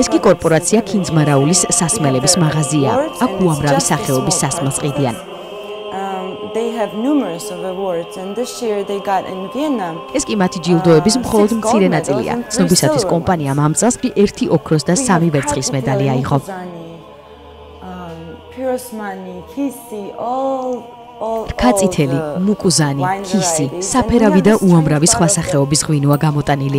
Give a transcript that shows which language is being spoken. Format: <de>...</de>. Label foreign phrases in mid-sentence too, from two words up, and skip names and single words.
<ka>ეს კი კორპორაცია კინძმარაულის სასმელების მაღაზია. აქ უამრავი სახეობის სასმელს ყიდიან.</ka> <en>They have numerous of awards and this year they got in Vienna.</en> <ka>ეს კი მათი ჯილდოების მხოლოდ მცირე ნაწილია. ცნობისათვის კომპანიამ ამ წელს ერთი ოქროს და 3 ვერცხლის მედალი აიღო. Pirosmani, Kisi, კაციტელი, მუკუზანი, კისი, საფერავი და უამრავი სხვა სახეობის ღვინოა გამოტანილი.</ka>